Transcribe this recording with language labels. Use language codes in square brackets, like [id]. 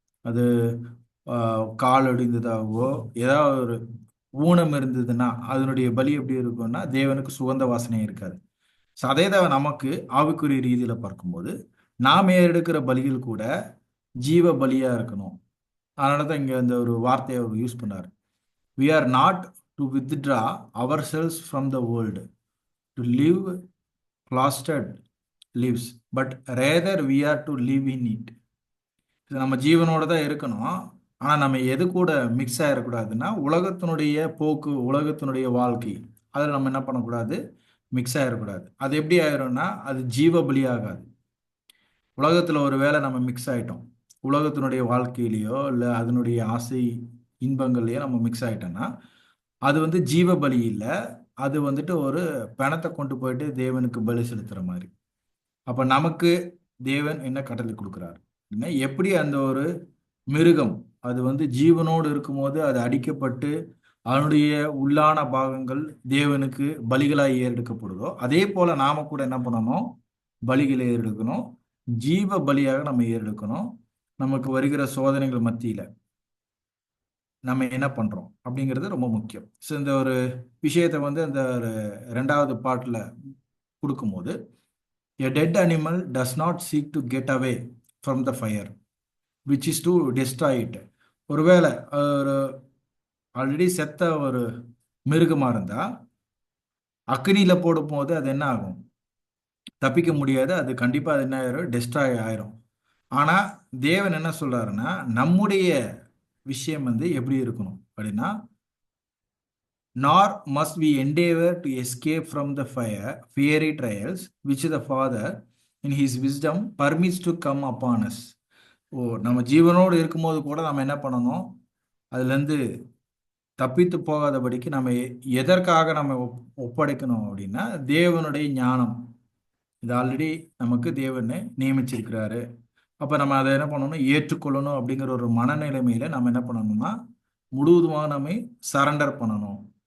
[ta] அது கால் அடிந்ததாகவோ ஏதாவது ஒரு ஊனம் இருந்ததுன்னா அதனுடைய பலி எப்படி இருக்கும்னா தேவனுக்கு சுகந்த வாசனை இருக்காது. ஸோ அதே தான் நமக்கு ஆவிக்குரிய ரீதியில் பார்க்கும்போது நாம் எடுக்கிற பலிகள் கூட ஜீவ பலியாக இருக்கணும். அதனால தான் இங்கே இந்த ஒரு வார்த்தையை அவர் யூஸ் பண்ணார். [en] We are not to withdraw ourselves from the world, to live cloistered lives, but rather we are to live in it. [ta] நம்ம ஜீவனோட தான் இருக்கணும், ஆனால் நம்ம எது கூட மிக்ஸ் ஆகிடக்கூடாதுன்னா உலகத்தினுடைய போக்கு, உலகத்தினுடைய வாழ்க்கை, அதில் நம்ம என்ன பண்ணக்கூடாது, மிக்ஸ் ஆகிடக்கூடாது. அது எப்படி ஆயிரும்னா அது ஜீவ பலி ஆகாது. உலகத்தில் ஒரு வேளை நம்ம மிக்ஸ் ஆகிட்டோம், உலகத்தினுடைய வாழ்க்கையிலையோ இல்லை அதனுடைய ஆசை இன்பங்கள்லையோ நம்ம மிக்ஸ் ஆகிட்டோம்னா அது வந்து ஜீவ பலி இல்லை, அது வந்துட்டு ஒரு பணத்தை கொண்டு போயிட்டு தேவனுக்கு பலி செலுத்துகிற மாதிரி. அப்போ நமக்கு தேவன் என்ன கட்டளை கொடுக்குறாரு அப்படின்னா, எப்படி அந்த ஒரு மிருகம் அது வந்து ஜீவனோடு இருக்கும்போது அது அடிக்கப்பட்டு அதனுடைய உள்ளான பாகங்கள் தேவனுக்கு பலிகளாக ஏறெடுக்கப்படுதோ அதே போல நாம கூட என்ன பண்ணணும், பலிகளை ஏறெடுக்கணும். ஜீவ பலியாக நம்ம ஏறெடுக்கணும். நமக்கு வருகிற சோதனைகள் மத்தியில நம்ம என்ன பண்றோம் அப்படிங்கிறது ரொம்ப முக்கியம். ஸோ இந்த ஒரு விஷயத்தை வந்து அந்த ரெண்டாவது பாட்டில் கொடுக்கும்போது, [en] a dead animal does not seek to get away from the fire which is to destroy it. [ta] ஒருவேளை ஒரு ஆல்ரெடி செத்த ஒரு மிருகமாக இருந்தால் அக்னியில் போடும் போது அது என்ன ஆகும், தப்பிக்க முடியாது. அது கண்டிப்பாக அது என்ன ஆயிரும், டெஸ்ட்ராய் ஆயிரும். ஆனால் தேவன் என்ன சொல்றாருன்னா, நம்முடைய விஷயம் வந்து எப்படி இருக்கணும் அப்படின்னா, [en] nor must we endeavor to escape from the fiery trials which the Father in his wisdom permits to come upon us. [ta] நம்ம ஜீவனோடு இருக்கும்போது கூட நம்ம என்ன பண்ணணும், அதுலேருந்து தப்பித்து போகாதபடிக்கு நம்ம எதற்காக நம்ம ஒப்படைக்கணும் அப்படின்னா, தேவனுடைய ஞானம் இது ஆல்ரெடி நமக்கு தேவனை நியமிச்சிருக்கிறாரு. அப்போ நம்ம அதை என்ன பண்ணணும், ஏற்றுக்கொள்ளணும் அப்படிங்கிற ஒரு மனநிலைமையில நம்ம என்ன பண்ணணும்னா, முழுவதுமாக நம்ம சரண்டர் பண்ணணும்.